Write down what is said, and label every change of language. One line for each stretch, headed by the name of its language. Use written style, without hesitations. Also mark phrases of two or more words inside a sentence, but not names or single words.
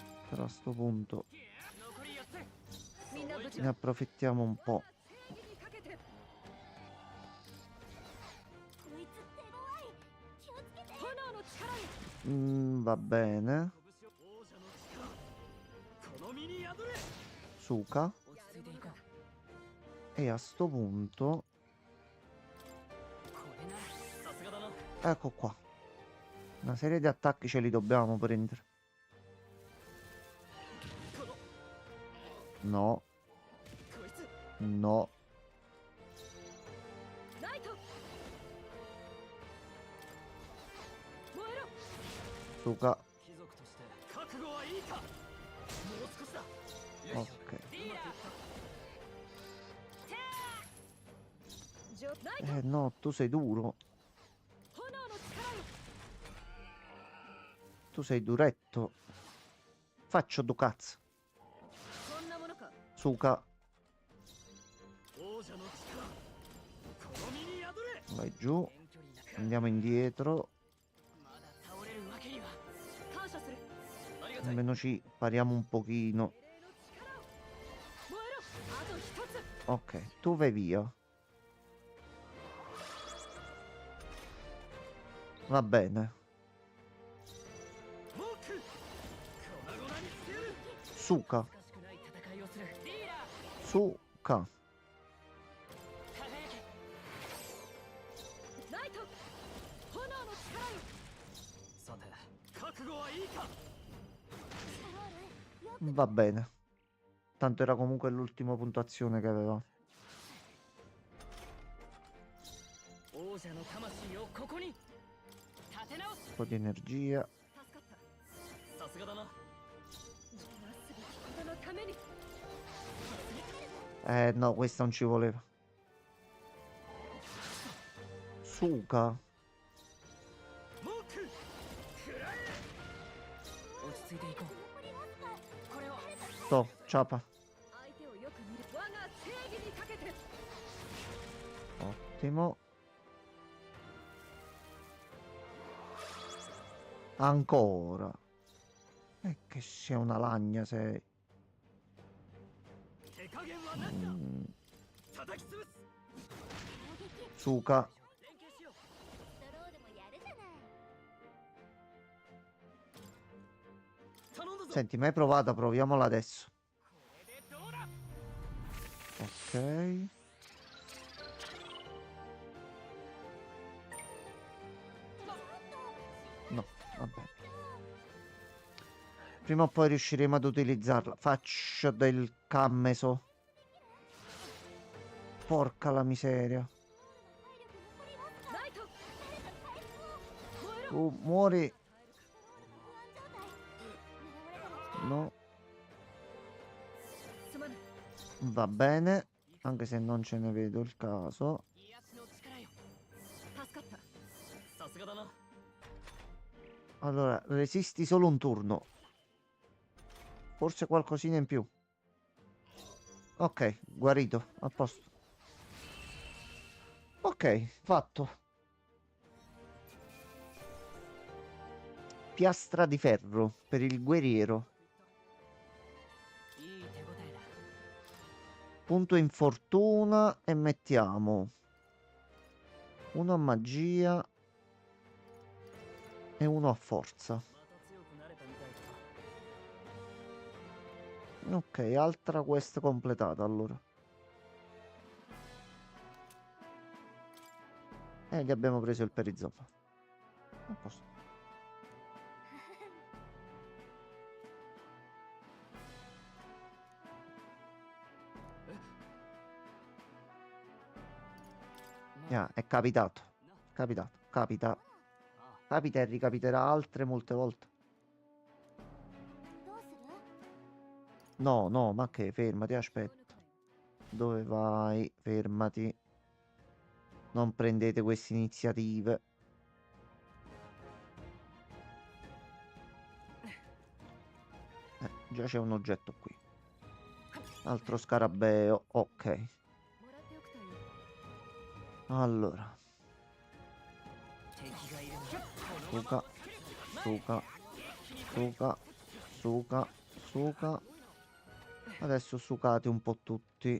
Italian: Però a sto punto
Japanese: みんな無事
Italian: ne approfittiamo un po'.
Japanese: 正義にかけて。こいつ手強い。気をつけて。炎の力よ。
Italian: Va bene.
Japanese: 王者の力この身に宿れ。
Italian: Suka.
Japanese: 落ち着いていこう。
Italian: E a sto punto
Japanese: これならさすがだな。
Italian: ecco qua. Una serie di attacchi ce li dobbiamo prendere. No.
Japanese: こいつ
Italian: No.
Japanese: ライト。燃えろ。
Italian: Suka.
Japanese: 貴族として覚悟はいいか。もう少しだ。
Italian: Ok.
Japanese: ライト。
Italian: No, tu sei duro.
Japanese: 炎の力よ。
Italian: Tu sei duretto. Faccio due cazzo.
Japanese: そんなものか。
Italian: Suka.
Japanese: 王者の力この身に宿れ。
Italian: Vai giù.
Japanese: 遠距離だから
Italian: Andiamo indietro.
Japanese: まだ倒れるわけには。感謝する。ありがたい。
Italian: Almeno ci pariamo un pochino.
Japanese: 精霊の力を。燃えろ。あと一つ。
Italian: Ok, tu vai via. Va bene.
Japanese: モーク粉々にしてやる。
Italian: Suka.
Japanese: 難しくない戦いをする。リーダー
Italian: Suka.
Japanese: 輝け。ライト。炎の力よ。さて覚悟はいいか。
Italian: Va bene. Tanto era comunque l'ultima puntuazione che aveva.
Japanese: 王者の魂をここに立て直す。
Italian: Un po' di energia.
Japanese: 助かった。さすがだな。なすべきことのために。
Italian: No, questa non ci voleva. Suka.
Japanese: モーク食らえ。落ち着いていこう。これを
Lombard: To, ciapa.
Japanese: 相手をよく見る。我が正義にかけて。
Italian: Ottimo. Ancora. Che sei una lagna sei.
Japanese: 手加減はなんだ。 Mm, 叩き潰す。
Italian: Suka.
Japanese: 連携しよう。ドローでもやるじゃない。頼んだぞ。
Italian: Senti, mai provata? Proviamola adesso.
Japanese: これでどうだ。
Italian: Ok. No, vabbè. Prima o poi riusciremo ad utilizzarla. Faccio del cammeso. Porca la miseria.
Japanese: ライト。燃えろ。
Italian: Tu muori. No.
Japanese: すまない。
Italian: Va bene. Anche se non ce ne vedo il caso.
Japanese: 癒しの力よ。助かった。さすがだな。
Italian: Allora, resisti solo un turno. Forse qualcosina in più. Ok, guarito. A posto. Ok, fatto. Piastra di ferro per il guerriero.
Japanese: いい手応えだ。
Italian: Punto infortuna e mettiamo uno a magia e uno a forza.
Japanese: また強くなれたみたいだ。
Italian: Ok, altra quest completata allora. E gli abbiamo preso il perizoma. A posto. È capitato. Capitato. Capita. Capita e ricapiterà altre molte volte.
Japanese: どうする？
Italian: No, no, ma che? Fermati, aspetta. Dove vai? Fermati. Non prendete queste iniziative. Già c'è un oggetto qui. Altro scarabeo. Ok.
Japanese: もらっておくといい。
Italian: Allora.
Japanese: 敵がいるの。
Italian: Suka. Suka. Suka. Suka. Suka. Adesso sucate un po' tutti.